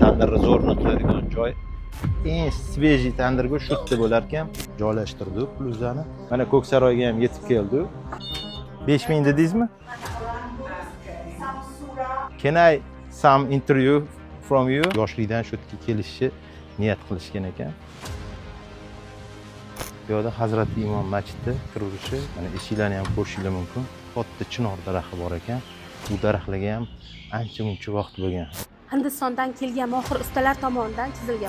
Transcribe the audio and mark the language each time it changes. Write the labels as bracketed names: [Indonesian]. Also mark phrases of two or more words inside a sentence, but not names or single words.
[Uzbek] tandirni zo'rni qiladigan joy. Eng svejiy tandir go'sht shu yerda bo'lar ekan. Joylashtirdik bluzani. Mana Ko'ksaroyga ham yetib keldi. 5000 dedingizmi? [English] Can I some interview from you? [Uzbek] Yoshlikdan shu yerga kelishni niyat qilishgan ekan. Bu yerda Hazrati Imom masjidi qurilishi, mana eshiklarni ham ko'rishingiz mumkin. Katta chinor daraxti bor ekan. Bu daraxtlarga ham ancha-muncha vaqt bo'lgan. Hindistondan kelgan mohir ustalar tomonidan chizilgan.